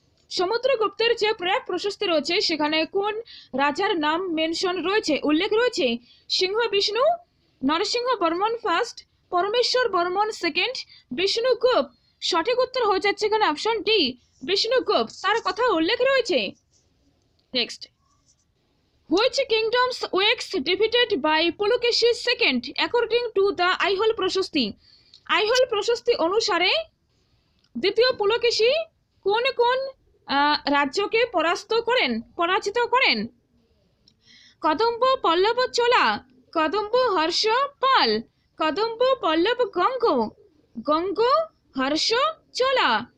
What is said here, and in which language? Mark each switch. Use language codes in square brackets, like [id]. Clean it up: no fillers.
[bn] সমুদ্রগুপ্তের যে প্রয়াগ প্রশস্তি রয়েছে সেখানে কোন রাজার নাম মেনশন রয়েছে, উল্লেখ রয়েছে? সিংহ বিষ্ণু, নরসিংহ বর্মন ফার্স্ট, পরমেশ্বর বর্মন সেকেন্ড, বিষ্ণুগুপ্ত। সঠিক উত্তর হয়ে যাচ্ছে এখানে অপশন ডি, বিষ্ণুগুপ্ত, তার কথা উল্লেখ রয়েছে। [en] Next, which kingdoms wax defeated by Pulakeshin II according to the Aihole Prashasti. [bn] Aihole প্রশস্তি অনুসারে দ্বিতীয় পুলকেশী কোন কোন রাজ্যকে পরাজিত করেন? কদম্ব পল্লব চোলা, কদম্ব হর্ষ পাল, কদম্ব পল্লব গঙ্গ হর্ষ চোলা।